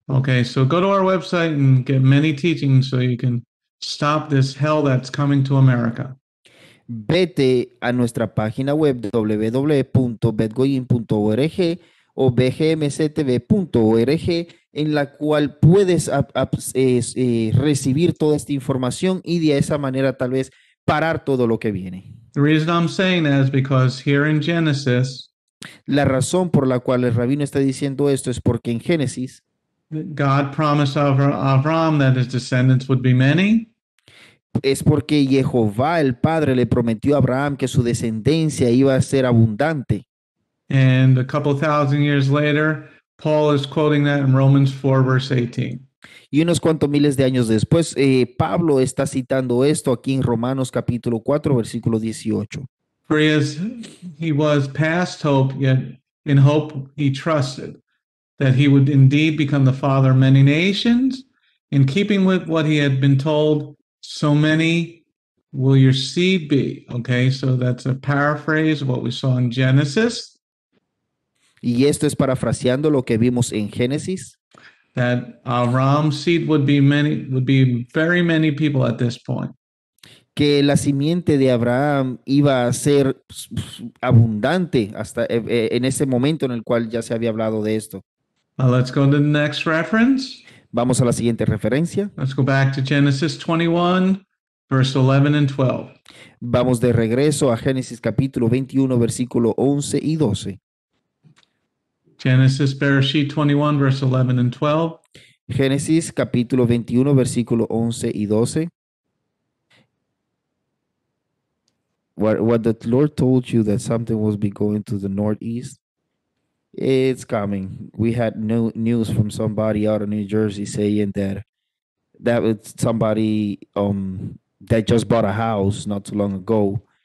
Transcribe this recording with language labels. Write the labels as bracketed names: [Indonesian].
[English] Okay, so go to our website and get many teachings so you can stop this hell that's coming to America. [Spanish] Vete a nuestra página web www.betgoyim.org o bgmctv.org en la cual puedes recibir toda esta información y de esa manera tal vez parar todo lo que viene. [English] The reason I'm saying that is because here in Genesis, [Spanish] La razón por la cual el rabino está diciendo esto es porque en Génesis [English] God promised Abraham that his descendants would be many. [Spanish] es porque Jehová el Padre le prometió a Abraham que su descendencia iba a ser abundante. [English] And a couple thousand years later, Paul is quoting that in Romans 4, verse 18. [Spanish] Y unos cuantos miles de años después, Pablo está citando esto aquí en Romanos capítulo 4, versículo 18. [English] For he was past hope, yet in hope he trusted that he would indeed become the father of many nations. In keeping with what he had been told, so many will your seed be. Okay, so that's a paraphrase of what we saw in Genesis, [Spanish] Y esto es parafraseando lo que vimos en Génesis, [English] that Abraham's seed would be very many people at this point. [Spanish] que la simiente de Abraham iba a ser abundante hasta en ese momento en el cual ya se había hablado de esto. [English] Let's go to the next reference. [Spanish] Vamos a la siguiente referencia. [English] Let's go back to Genesis 21, verse 11 and 12. [Spanish] Vamos de regreso a Génesis capítulo 21, versículo 11 y 12. [English] Genesis Bereshit 21, verse 11 and 12. [Spanish] Génesis capítulo 21, versículo 11 y 12. [English] What the Lord told you that something was be going to the northeast, it's coming. We had no news from somebody out of New Jersey saying that was somebody that just bought a house not too long ago.